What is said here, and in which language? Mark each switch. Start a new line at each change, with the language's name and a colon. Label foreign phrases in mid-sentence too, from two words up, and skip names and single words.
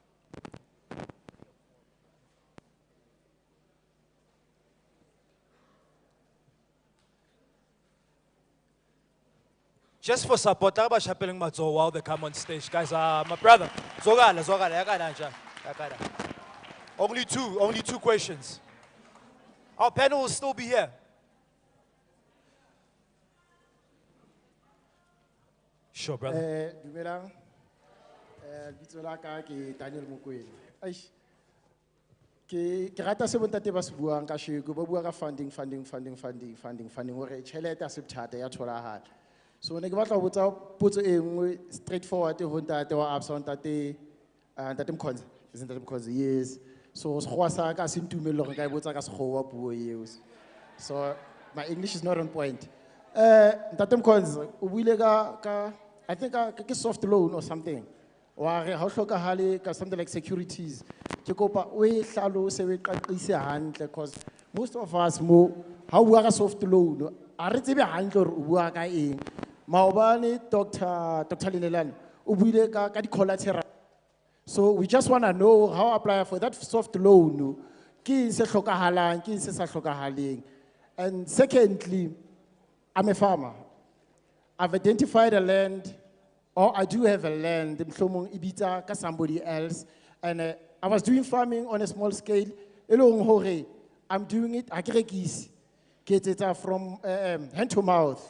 English: Just for support, while they come on stage. Guys, my brother. Only 2 questions. Our panel will still be here. Sure, brother.
Southern Sotho: Dumelang. Lebitso la ka ke Daniel Mokwena. Aish. Ke rata se bontate ba se buang ka sheko, ba bua ka funding hore tjhelete a se bothata ya tholahala. So ne ke batla ho botsa potso e nngwe straightforward ho ntate wa ABSA ntate Mkhonza.
English: Isn't that because yes.
Southern Sotho: So sekgowa sa ka se ntumelle hore ka e botsa ka sekgowa puo eo.
English: So my English is not on point.
Southern Sotho: Ntate Mkhonza, o buile ka
English: I think a soft loan or something. Or how something like securities.
Southern Sotho: Ke kopa o e hlalose we qaqise hantle
English: because most of us
Southern Sotho: how bua ka
English: soft loan
Southern Sotho: a re tsebe hantle hore o bua ka eng. Maobane Dr. Linelani o buile ka di collateral.
English: So we just want to know how apply for that soft loan.
Southern Sotho: Ke se hlokahalang, ke se sa hlokahaleng.
English: And secondly, I'm a farmer. I've identified a land, or I do have a land, Ibita, somebody else, and I was doing farming on a small scale. I'm doing it, I get it from hand to mouth.